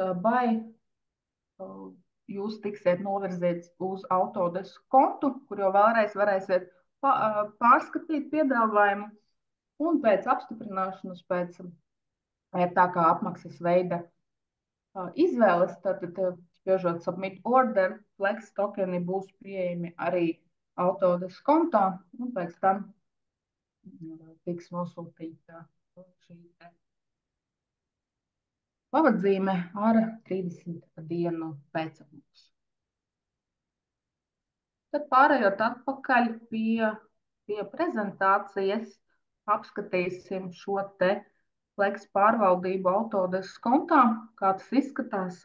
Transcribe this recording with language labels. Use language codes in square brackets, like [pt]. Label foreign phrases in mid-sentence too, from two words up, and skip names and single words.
[lv] buy, jūs tiksiet novirzīts uz Autodesk kontu, kur jau vēlreiz varēsiet pārskatīt piedāvājumu, un pēc apstiprināšanas, pēc tā kā apmaksas veida izvēles, tad spiežot [en] submit order, [lv] flex tokeni būs pieejami arī Autodesk kontā, un pēc tam tiks nosūtīta šī pavadzīme ar 30 dienu pēcapmaksu. Tad pārējot atpakaļ pie prezentācijas, apskatīsim šo te Flex pārvaldību Autodesk kontā, kā tas izskatās.